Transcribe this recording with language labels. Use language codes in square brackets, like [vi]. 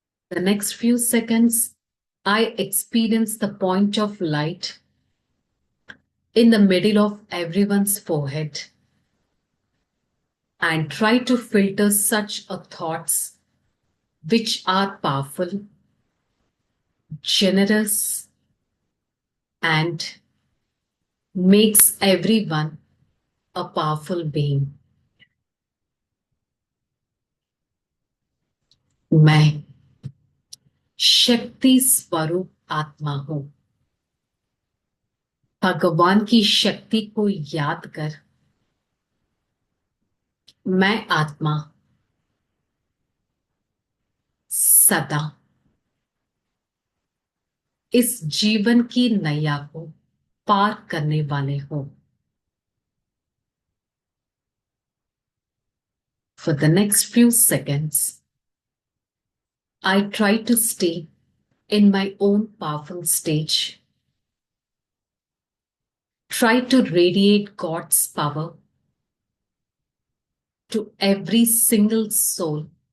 [en] The next few seconds, I experience the point of light in the middle of everyone's forehead and try to filter such thoughts which are powerful, generous, and makes everyone a powerful being. [hi] मैं शक्ति स्वरूप आत्मा हूं. भगवान की शक्ति को याद कर मैं आत्मा सदा इस जीवन की नैया को पार करने वाले हूं. [en] For the next few seconds, I try to stay in my own powerful stage. Try to radiate God's power to every single soul.